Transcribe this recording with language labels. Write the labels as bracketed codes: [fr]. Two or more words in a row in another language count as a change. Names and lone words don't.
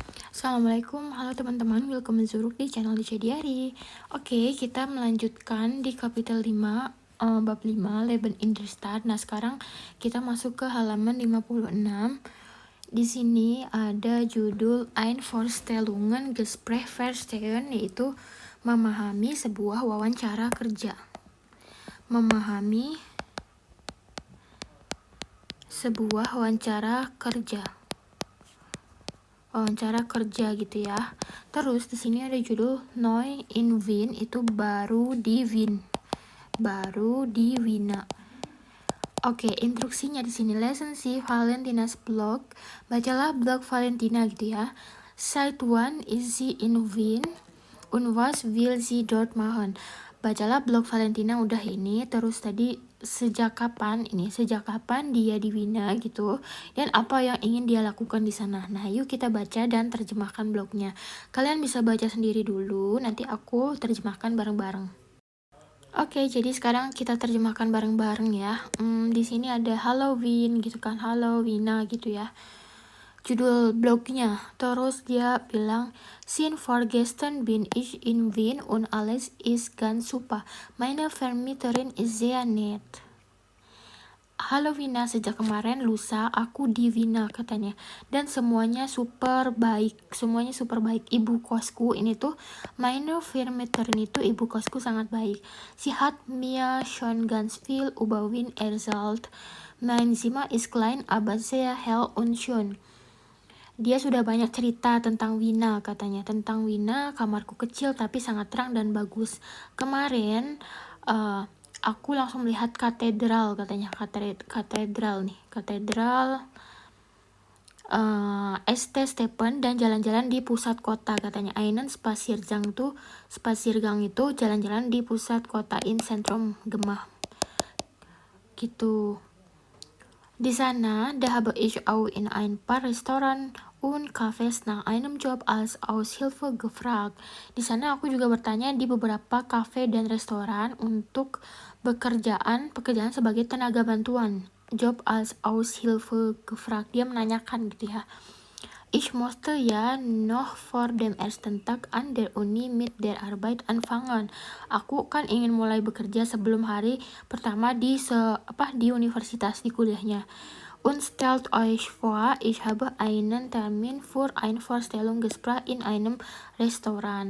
[id] Assalamualaikum, halo teman-teman, welcome Zuruk di channel Dice Diary. Oke, kita melanjutkan di kapitel 5, bab 5, [de] Leben in der Stadt. [id] Nah, sekarang kita masuk ke halaman 56. Di sini ada judul [de] Einvorstellungen Gespräch verstehen, [id] yaitu memahami sebuah wawancara kerja. Memahami sebuah wawancara kerja gitu ya. Terus di sini ada judul [de] Neu in Wien, [id] itu baru di Wina. Oke, instruksinya di sini [de] lesen sih Valentina's blog. [id] Bacalah blog Valentina gitu ya. [de] Seit wann ist sie in Wien und was will sie dort machen? [id] Bacalah blog Valentina udah ini. Terus tadi sejak kapan dia di Wina gitu, dan apa yang ingin dia lakukan di sana. Nah, yuk kita baca dan terjemahkan blognya. Kalian bisa baca sendiri dulu, nanti aku terjemahkan bareng-bareng. Oke, jadi sekarang kita terjemahkan bareng-bareng ya. Di sini ada Halloween gitu kan, Halloween gitu ya. Judul blognya. Terus dia bilang, [de] Sin vorgestern bin ich in Wien und alles ist ganz super. Meine Vermieterin ist sehr nett. [id] Halo Wina, sejak kemarin lusa aku di Wina katanya, dan semuanya super baik. Ibu kosku ini tuh, [de] meine Vermieterin [id] itu ibu kosku sangat baik. [de] Sie hat mir schon ganz viel über Wien erzählt. Mein Zimmer ist klein aber sehr hell und schön. [id] Dia sudah banyak cerita tentang Wina katanya. Tentang Wina, kamarku kecil tapi sangat terang dan bagus. Kemarin aku langsung melihat katedral katanya. Katedral St. Stephen dan jalan-jalan di pusat kota katanya. [de] Einen Spaziergang [id] itu jalan-jalan di pusat kota, [de] in Zentrum Gemah gitu. [id] Di sana, [de] da habe ich auch in ein paar Restaurant und Cafés nach einem Job als Aushilfe gefragt. [id] Di sana aku juga bertanya di beberapa kafe dan restoran untuk pekerjaan sebagai tenaga bantuan. [de] Job als Aushilfe gefragt. [id] Dia menanyakan gitu ya. [de] Ich musste ja noch vor dem ersten Tag an der Uni mit der Arbeit anfangen. [id] Aku kan ingin mulai bekerja sebelum hari pertama di universitas, di kuliahnya. [de] Und stellt euch vor, ich habe einen Termin für ein Vorstellungsgespräch in einem Restaurant.